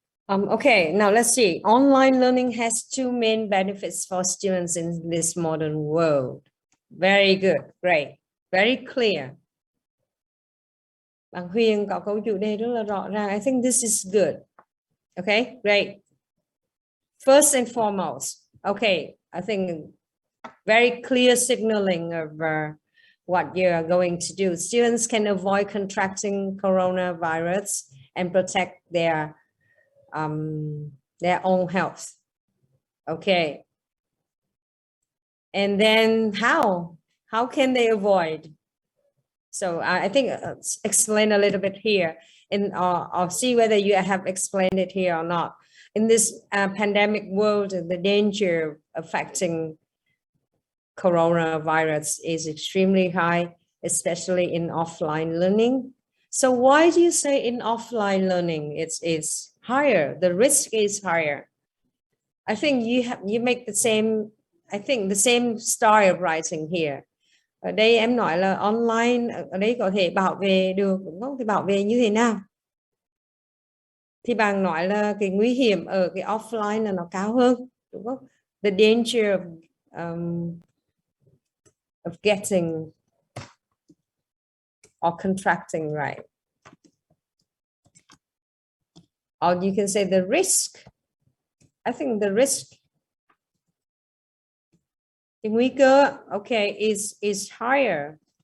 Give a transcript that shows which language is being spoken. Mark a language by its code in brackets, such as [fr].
[en] Okay, now let's see. Online learning has two main benefits for students in this modern world. Very good, great, very clear. [vi] Bạn Huyền có câu chủ đề rất là rõ ràng. [en] I think this is good. Okay, great. First and foremost, okay, I think very clear signaling of what you're going to do. Students can avoid contracting coronavirus and protect their own health. Okay. And then how can they avoid? So I think explain a little bit here, and I'll see whether you have explained it here or not. In this pandemic world, the danger affecting coronavirus is extremely high, especially in offline learning. So why do you say in offline learning it's higher? The risk is higher. I think you make the same, I think the same style of writing here. [vi] Ở đây em nói là online, ở đây có thể bảo vệ được đúng không? Thì bảo vệ như thế nào? Thì bạn nói là cái nguy hiểm ở cái offline là nó cao hơn, đúng không? [en] The danger of getting or contracting, right? Or you can say the risk. I think the risk, the nguy cơ, okay, is higher.